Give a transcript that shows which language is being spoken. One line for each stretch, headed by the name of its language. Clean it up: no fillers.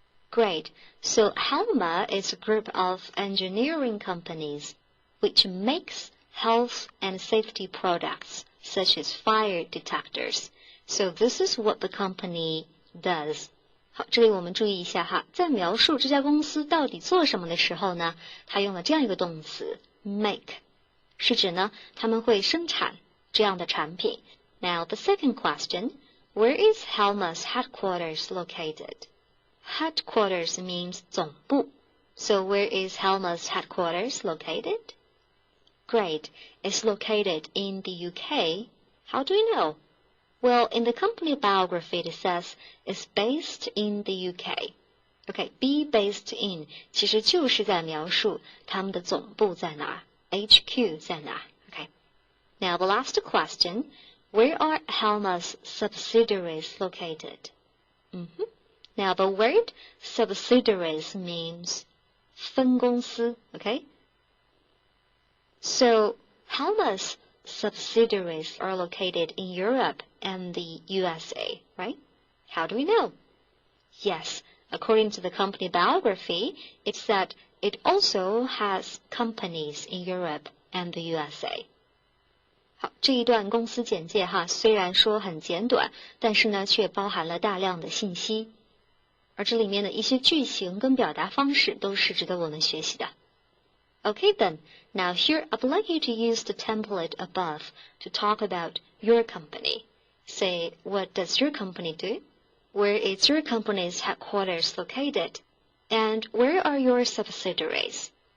English: Great. So Helma is a group of engineering companies which makes health and safety products such as fire detectors. So this is what the company does.
Chinese: 好，这里我们注意一下哈，在描述这家公司到底做什么的时候呢，它用了这样一个动词 make。是指呢，他们会生产这样的产品。
English: Now the second question, where is Helma's headquarters located? Headquarters means 总部. So where is Helma's headquarters located? Great, it's located in the UK. How do you know? Well, in the company biography it says it's based in the UK.
Chinese: Okay, be based in 其实就是在描述他们的总部在哪儿。 HQ 在哪？Okay.
English: Now the last question, where are Helma's subsidiaries located? Now the word subsidiaries means 分公司 okay? So Helma's subsidiaries are located in Europe and the USA, right? How do we know? Yes, according to the company biography, it said it also has companies in Europe and the USA.
Chinese: 好，这一段公司简介哈，虽然说很简短，但是呢，却包含了大量的信息，而这里面的一些句型跟表达方式都是值得我们学习的。
English: Okay then, now here I'd like you to use the template above to talk about your company. Say, what does your company do? Where is your company's headquarters located? And where are your subsidiaries?